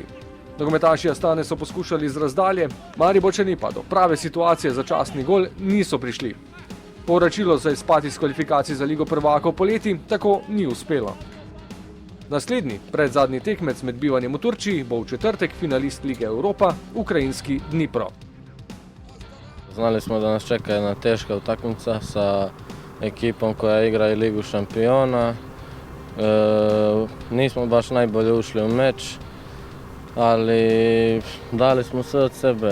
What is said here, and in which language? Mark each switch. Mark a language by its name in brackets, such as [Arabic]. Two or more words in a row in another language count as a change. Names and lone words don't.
[Slovenian] Nogometaši Astane so poskušali z razdalje, Mariborčani pa do prave situacije za častni gol niso prišli. Povračilo za izpad iz kvalifikacij za Ligo prvakov poleti tako ni uspelo. Naslednji, predzadnji tekmec med bivanjem v Turčiji bo v četrtek finalist Lige Europa, ukrajinski Dnipro. [Serbian] Znali smo da nas čeka jedna teška utakmica sa ekipom koja igra i Ligu šampiona. Nismo baš najbolje ušli u meč, ali dali smo sve od sebe.